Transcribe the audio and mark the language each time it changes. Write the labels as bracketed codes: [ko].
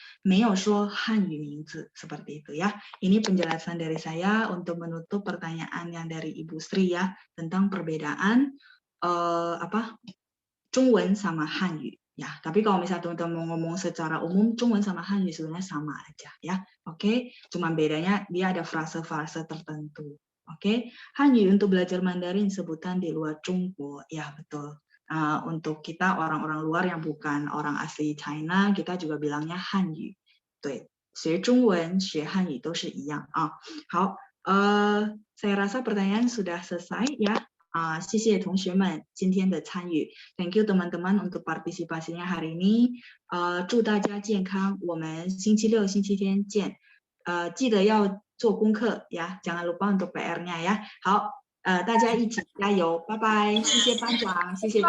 [zh] 没有说汉语名字 [id] seperti itu ya. Ini penjelasan dari saya untuk menutup pertanyaan yang dari Ibu Sri ya tentang perbedaan Zhongwen sama Hanyu. Ya, tapi kalau misalnya teman-teman mau ngomong secara umum, Zhongwen sama Hanyu sebenarnya sama aja ya. Oke, cuma bedanya dia ada frase-frase tertentu. Oke, Hanyu untuk belajar Mandarin sebutan di luar Zhongguo. Ya, betul. Untuk kita orang-orang luar yang bukan orang asli China, kita juga bilangnya Hanyu. [zh] 对，学中文、学汉语都是一样啊。好， [id] saya rasa pertanyaan sudah selesai ya. [zh] 谢谢同学们今天的参与， [en] Thank you [id] teman-teman untuk partisipasinya hari ini. [zh] 祝大家健康，我们星期六、星期天见。记得要做功课呀， [id] jangan lupa untuk PR-nya ya. [zh] 好，大家一起加油，拜拜，谢谢班长，谢谢。